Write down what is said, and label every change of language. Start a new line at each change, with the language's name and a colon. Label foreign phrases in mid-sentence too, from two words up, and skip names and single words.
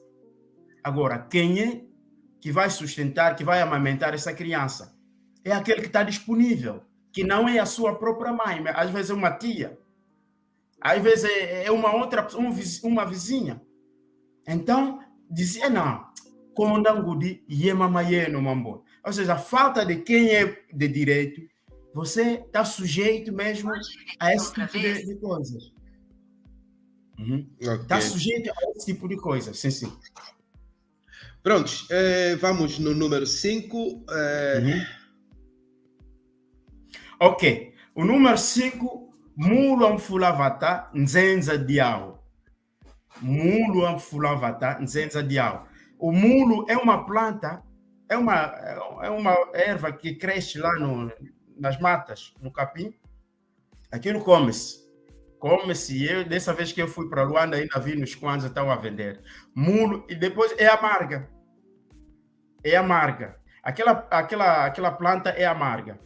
Portuguese: Agora, quem é que vai sustentar, que vai amamentar essa criança? É aquele que está disponível, que não é a sua própria mãe, mas às vezes é uma tia, às vezes é uma vizinha. Então, dizia, não,
Kongo: Kondangudi yemamayeno mambo.
Portuguese: Ou seja, a falta de quem é de direito, você está sujeito mesmo a esse tipo de coisas. Está sujeito a esse tipo de coisas, sim. Prontos, vamos no número 5. Ok, o número 5,
Kongo: Mulu amfulavata nzenza diao. Mulu amfulavata nzenza diao.
Portuguese: O mulo é uma planta, é uma erva que cresce lá nas matas, no capim. Aquilo come-se. E dessa vez que eu fui para Luanda, ainda vi nos quantos estavam a vender. Mulo, e depois é amarga. Aquela planta é amarga.